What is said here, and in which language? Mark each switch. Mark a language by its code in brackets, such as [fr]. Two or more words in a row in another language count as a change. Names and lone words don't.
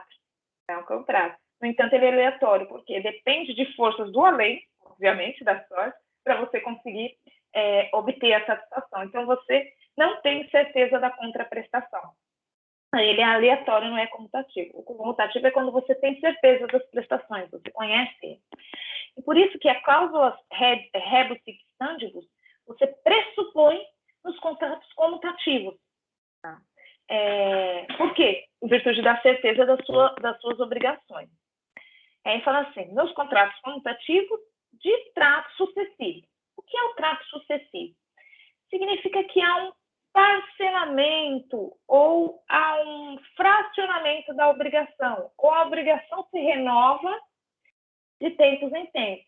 [pt] No entanto, ele é aleatório, porque depende de forças do além, obviamente, da sorte, para você conseguir obter a satisfação. Então, você não tem certeza da contraprestação. Ele é aleatório, não é comutativo. O comutativo é quando você tem certeza das prestações, você conhece ele. E por isso que a cláusula [la] rebus sic stantibus, [pt] você pressupõe nos contratos comutativos. Tá? Por quê? Em virtude da certeza das suas obrigações. Aí fala assim, nos contratos comutativos de trato sucessivo. O que é o trato sucessivo? Significa que há um parcelamento ou há um fracionamento da obrigação, ou a obrigação se renova de tempos em tempos.